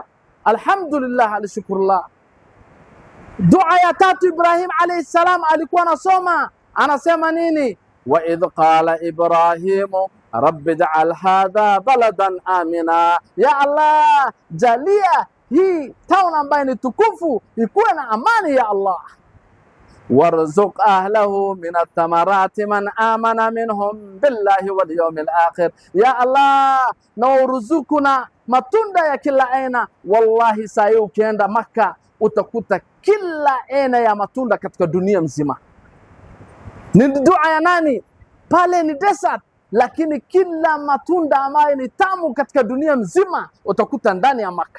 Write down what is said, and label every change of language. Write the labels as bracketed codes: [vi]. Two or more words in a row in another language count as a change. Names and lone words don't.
[ar] الحمد لله الشكر لله. [sw] Dua ya tatu Ibrahim [ar] عليه السلام [sw] alikuwa anasoma, anasema nini? [ar] وإذ قال إبراهيم رب اجعل هذا بلدا آمنا. يا الله, [sw] jalia hii town ambayo ni tukufu ikuwe na amani ya Allah. [ar] وارزق أهله من الثمرات من آمن منهم بالله واليوم الآخر. يا الله, [sw] na uruzukuna matunda ya kila aina. Wallahi, saa ukienda Makka utakuta kila aina ya matunda katika dunia mzima. Ni dua ya nani? Pale ni desert, lakini kila matunda ambayo ni tamu katika dunia mzima utakuta ndani ya Makka.